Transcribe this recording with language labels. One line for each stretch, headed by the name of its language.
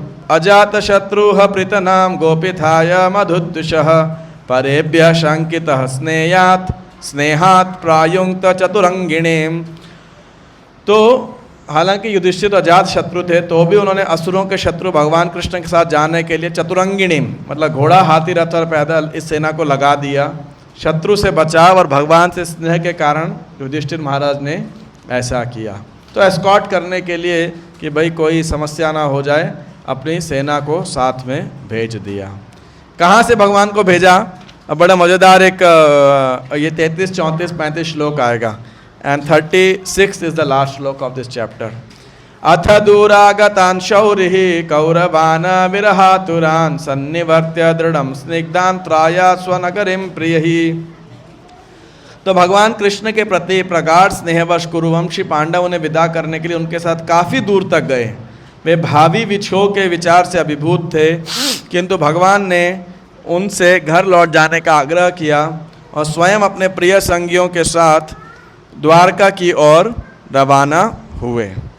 Sanskrit: अजात शत्रुः प्रीतनाम गोपिथाय मधुद्विषः परेभ्यः शंकितः स्नेहात् प्रायुक्त चतुरंगिणीम्।
Hindi: तो हालांकि युधिष्ठिर तो अजात शत्रु थे, तो भी उन्होंने असुरों के शत्रु भगवान कृष्ण के साथ जाने के लिए चतुरंगिणी मतलब घोड़ा, हाथी, रथ और पैदल इस सेना को लगा दिया। शत्रु से बचाव और भगवान से स्नेह के कारण युधिष्ठिर महाराज ने ऐसा किया। तो एस्कॉर्ट करने के लिए कि भाई कोई समस्या ना हो जाए, अपनी सेना को साथ में भेज दिया। कहाँ से भगवान को भेजा? अब बड़ा मज़ेदार एक ये 33, 34, 35 श्लोक आएगा,
English: And 36 is the last shloka of this chapter.
Sanskrit: अथ दूरागतान् शौरिः कौरवान् विरहातुरान् सन्निवर्त्य दृढ़ं स्निग्धान् त्राया स्वनगरीं प्रियः।
Hindi: तो भगवान कृष्ण के प्रति प्रगाढ़ स्नेहवश कुरुवंशी पांडव उन्हें विदा करने के लिए उनके साथ काफ़ी दूर तक गए। वे भावी विछोह के विचार से अभिभूत थे, किंतु भगवान ने उनसे घर लौट जाने का आग्रह किया और स्वयं अपने प्रिय संगियों के साथ द्वारका की ओर रवाना हुए।